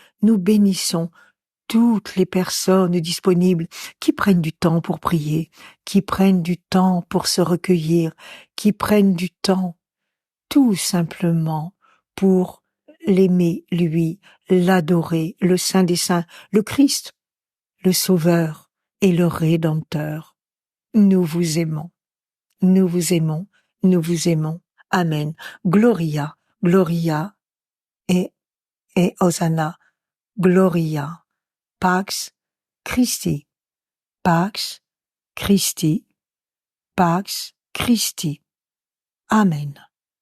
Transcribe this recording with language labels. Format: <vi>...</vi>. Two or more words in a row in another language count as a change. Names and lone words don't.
<fr>Nous bénissons toutes les personnes disponibles qui prennent du temps pour prier, qui prennent du temps pour se recueillir, qui prennent du temps tout simplement pour l'aimer, lui, l'adorer, le Saint des Saints, le Christ, le Sauveur et le Rédempteur. Nous vous aimons. nous vous aimons, nous vous aimons. Amen.</fr> <la>Gloria, Gloria et Hosanna, Gloria, Pax Christi, Pax Christi, Pax Christi.</la> <fr>Amen.</fr>